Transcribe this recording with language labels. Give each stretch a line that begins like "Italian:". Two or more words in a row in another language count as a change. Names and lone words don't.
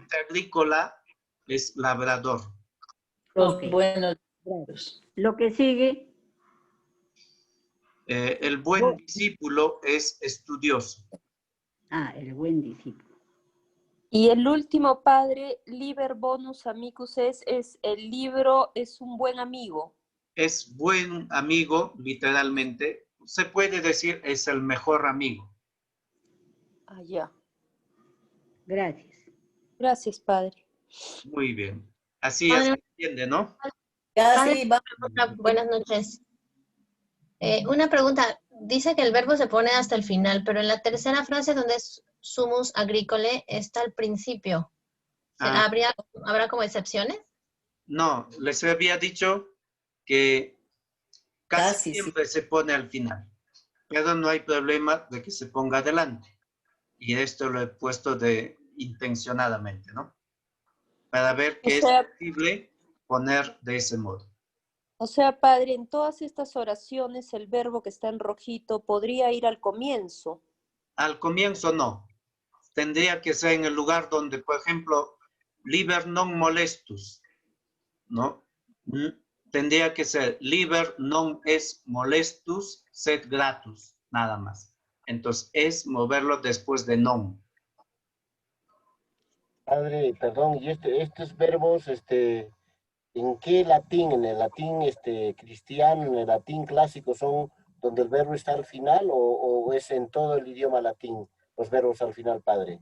Spanish: Agrícola es labrador. Los buenos. Lo que sigue. El buen discípulo es estudioso. El buen discípulo. Y el último, padre,
Latin: liber bonus amicus es
Spanish: el libro es un buen amigo. Es buen amigo, literalmente. Se puede decir es el mejor amigo. Ya. Gracias. Gracias, padre. Muy bien. Así ya se entiende, ¿no? Casi, buenas noches. Una pregunta. dice que el verbo se pone hasta el final, pero en la tercera frase donde es
Latin: sumus agricole
Spanish: está al principio. ¿Habrá como excepciones? No, les había dicho que casi siempre se pone al final, pero no hay problema de que se ponga adelante. Y esto lo he puesto intencionadamente, ¿no? Para ver que es posible poner de ese modo. O sea, padre, en todas estas oraciones el verbo que está en rojito podría ir al comienzo. Al comienzo no. Tendría que ser en el lugar donde, por ejemplo,
Latin: liber non molestus,
Spanish: ¿no? Tendría que ser
Latin: liber non es molestus sed gratus,
Spanish: nada más. Entonces, es moverlo después de non. Padre, perdón, y estos verbos, ¿en qué latín? ¿En el latín cristiano, en el latín clásico son donde el verbo está al final o es en todo el idioma latín los verbos al final, padre?